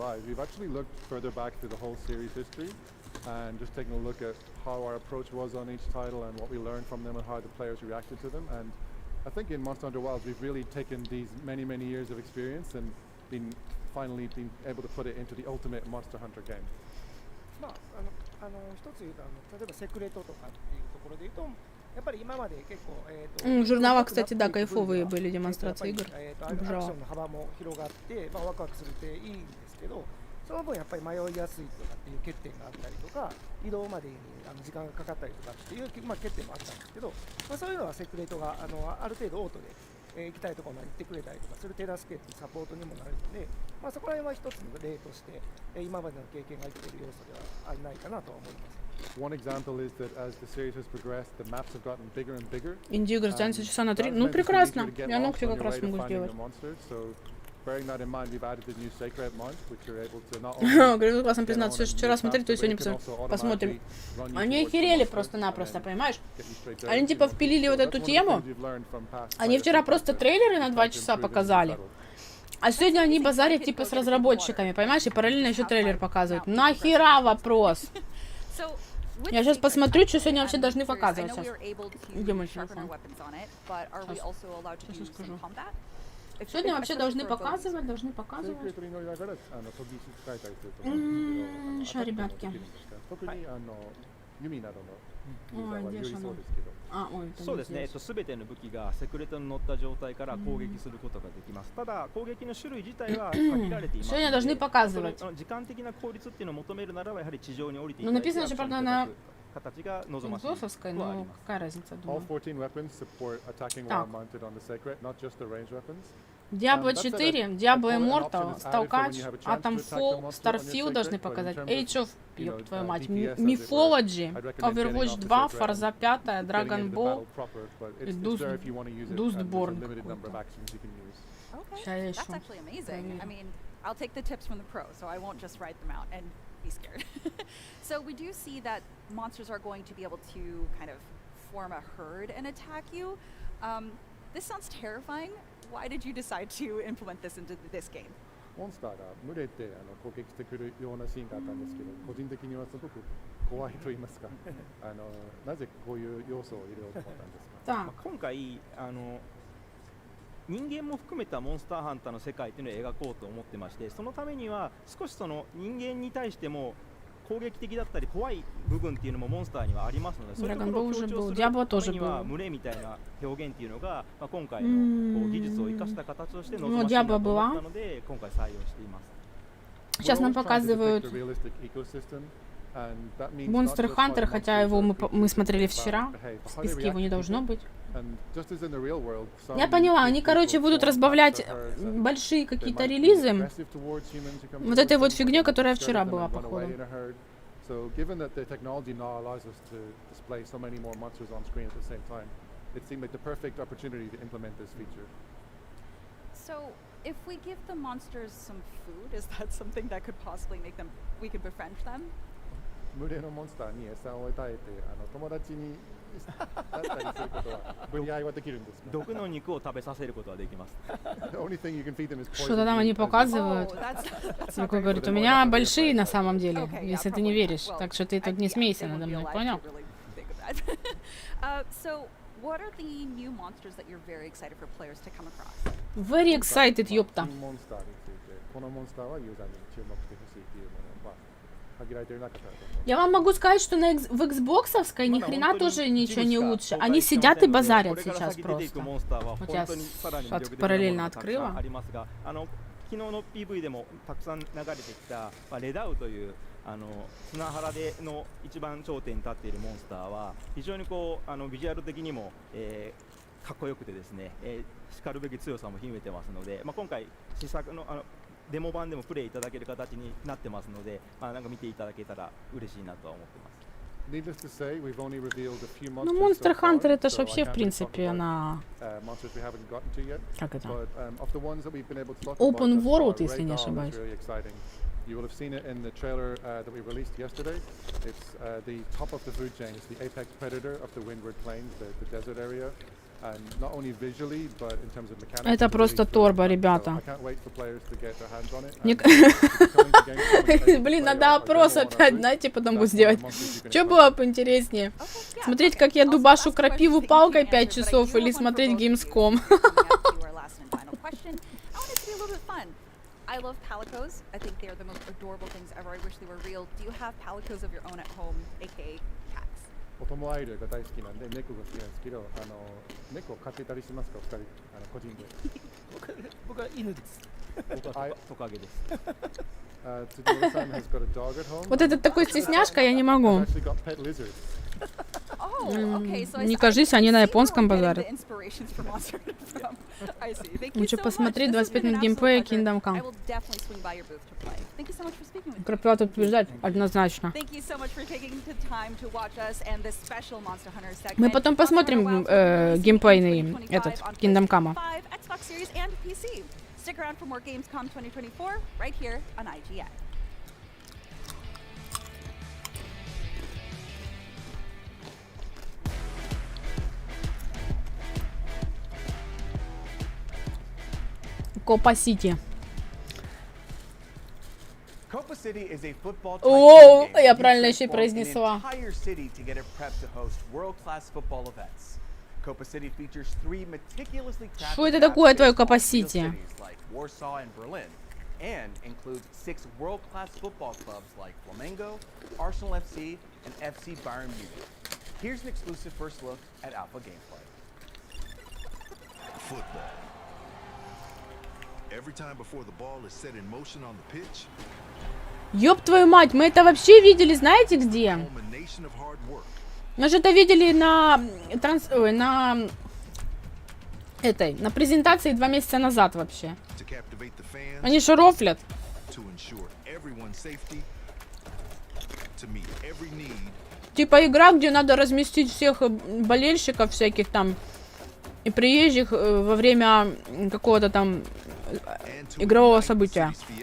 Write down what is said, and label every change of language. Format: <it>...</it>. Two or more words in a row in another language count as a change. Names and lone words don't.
<en>And just taking a look at how our approach was on each title and what we learned from them and how the players reacted to them. And I think in Monster Hunter Wilds we've really taken these many years of experience and finally been able to put it into the ultimate Monster Hunter game.</en> <ja>まあ一つ言うと例えばセクレトとかっていうところで言うとやっぱり今まで結構</ja> <ru>В журналах, кстати, да, кайфовые были демонстрации игр.</ru> <ja>アクションの幅も広がってまあワクワクするっていいんですけど、その分やっぱり迷いやすいとかっていう欠点があったりとか、移動までに時間がかかったりとかっていうまあ欠点もあったんですけど、まあそういうのはセクレトがある程度オートで行きたいところまで行ってくれたりとかする手助けっていうサポートにもなるので、まあそこら辺は一つの例として今までの経験が生きている要素ではないかなと思います。</ja> <en>One example is that as the series has progressed, the maps have gotten bigger and bigger.</en> <ru>Инди-игры тянутся часа на 3. Ну прекрасно. Я ногти как раз могу сделать.</ru> <en>Bearing that in mind, we've added the new Sacred Mount, which you're able to not only...</en> <ru>Говорю, классно признаться, что вчера смотрели, то сегодня посмотрим. Они охерели просто-напросто, понимаешь? Они типа впилили вот эту тему. Они вчера просто трейлеры на 2 часа показали. А сегодня они базарят типа с разработчиками, понимаешь? И параллельно еще трейлер показывают. Нахера вопрос? Я сейчас посмотрю, что сегодня вообще должны показывать. Где мой телефон? Сейчас скажу. Сегодня вообще должны показывать. Что, ребятки? Ой, где же оно? Ой,</ru> <ja>そうですね。すべての武器がセクレトに乗った状態から攻撃することができます。ただ攻撃の種類自体は限られています。</ja> <ru>Сегодня должны показывать.</ru> <ja>時間的な効率っていうのを求めるならばやはり地上に降りてい</ja> <ru>Ну написано же, правда, на Госовской, но какая разница, думаю.</ru> <en>All 14 weapons support attacking while mounted on the Sacred, not just the ranged weapons.</en> <ru>Diablo 4, Diablo Immortal, Stalkач, Atomfall, Starfield должны показать, Age of, ёб твою мать, Mythology, Overwatch 2, Forza 5, Dragon Ball и Dustborn.</ru> <en>Okay, that's actually amazing. I mean, I'll take the tips from the pro, so I won't just write them out and be scared. So we do see that monsters are going to be able to kind of form a herd and attack you. This sounds terrifying. Why did you decide to implement this into this game?</en> <ja>モンスターが群れて攻撃してくるようなシーンがあったんですけど、個人的にはすごく怖いと言いますか、なぜこういう要素を入れようと思ったんですか。今回人間も含めたモンスターハンターの世界というのを描こうと思ってまして、そのためには少しその人間に対しても攻撃的だったり怖い部分っていうのもモンスターにはありますので、そういうところを強調するためには群れみたいな表現っていうのが、今回の技術を生かした形として望ましいなと思ったので今回採用しています。</ja> <ru>Сейчас нам показывают Monster Hunter, хотя его мы смотрели вчера, в списке его не должно быть. Я поняла, они, короче, будут разбавлять большие какие-то релизы вот этой вот фигней, которая вчера была, походу.</ru> <en>If we give the monsters some food, is that something that could possibly make them, we could befriend them?</en> <ja>群れのモンスターに餌を与えて友達になったりすることは分解はできるんですか。毒の肉を食べさせることはできます。</ja> <ru>Что-то там они показывают. Такой говорит, у меня большие на самом деле, если ты не веришь. Так что ты тут не смейся надо мной, понял?</ru> <en>So, what are the new monsters that you're very excited for players to come across? Very excited,</en> <ru>ёпта.</ru> <ja>このモンスターはユーザーに注目してほしいっていうものは限られていなかったと思います。</ja> <ru>Я вам могу сказать, что в Xbox'овской ни хрена тоже ничего не лучше. Они сидят и базарят сейчас просто. Вот я параллельно открыла.</ru> <ja>昨日の PV でもたくさん流れてきたレダウという砂原での一番頂点に立っているモンスターは非常にこうビジュアル的にもかっこよくてですね、しかるべき強さも秘めてますので、今回試作のデモ版でもプレイいただける形になってますので、なんか見ていただけたら嬉しいなとは思ってます。</ja> <ru>Ну, Monster Hunter это ж вообще, в принципе, она... Как это?</ru> <en>Open World,</en> <ru>если не ошибаюсь.</ru> <en>You will have seen it in the trailer that we released yesterday. It's the top of the food chain. It's the apex predator of the Windward Plains, the desert area.</en> <ru>Это просто торба, ребята. Блин, надо опрос опять, знаете, потом буду сделать. Что было поинтереснее? Смотреть, как я дубашу крапиву палкой 5 часов или смотреть Gamescom?</ru> <en>I love palicos. I think they are the most adorable things ever. I wish they were real. Do you have palicos of your own at home, aka cats?</en> <ja>子供アイドルが大好きなんで猫が好きなんですけど、猫を飼ってたりしますか、お二人、個人で。僕は犬です。僕はトカゲです。</ja> <ru>Вот этот такой стесняшка, я не могу. Не кажись, они на японском базарят. Лучше посмотреть 25 минут геймплея Kingdom Come. Крапива тут побеждать однозначно. Мы потом посмотрим геймплейный этот Kingdom Come.</ru> <en>Stick around for more Gamescom 2024 right here on IGN. Copa City. Copa City is a football</en> <ru>О, я правильно еще и произнесла.</ru> <en>Copa City features 3 meticulously crafted</en> <ru>Что это такое, твое Copa City?</ru> <en>Like Warsaw and Berlin, and includes 6 world-class football clubs like Flamengo, Arsenal FC, and FC Bayern Munich. Here's an exclusive first look at alpha gameplay. Football. Every time before the ball is set in motion on the pitch.</en> <ru>Ёб твою мать, мы это вообще видели, знаете где? Мы же это видели на на презентации 2 месяца назад вообще. Они же рофлят. Типа игра, где надо разместить всех болельщиков всяких там и приезжих во время какого-то там игрового события.</ru>